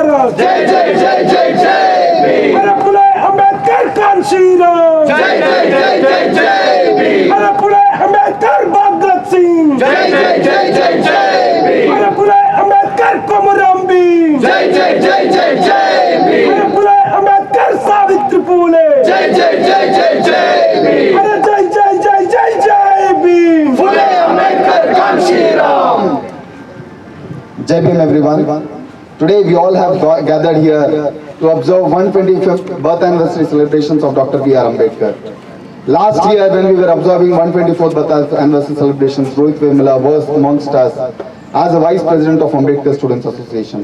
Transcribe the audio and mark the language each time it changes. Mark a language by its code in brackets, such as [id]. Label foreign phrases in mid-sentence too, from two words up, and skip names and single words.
[hi] जय जय जय जय जय भीम अरे फुले अंबेडकर कांशीराम जय जय जय जय जय भीम अरे फुले अंबेडकर भगत सिंह जय जय जय जय जय भीम अरे फुले अंबेडकर कोमराम भीम जय जय जय जय जय भीम अरे फुले अंबेडकर सावित्री फुले जय जय जय जय जय भीम अरे जय जय जय जय जय भीम फुले अंबेडकर कांशीराम. जय भीम [en] everyone. Today we all have gathered here to observe 125th birth anniversary celebrations of Dr. B.R. Ambedkar. Last year when we were observing 124th birth anniversary celebrations, Rohit Vemula was amongst us as a Vice President of Ambedkar Students Association.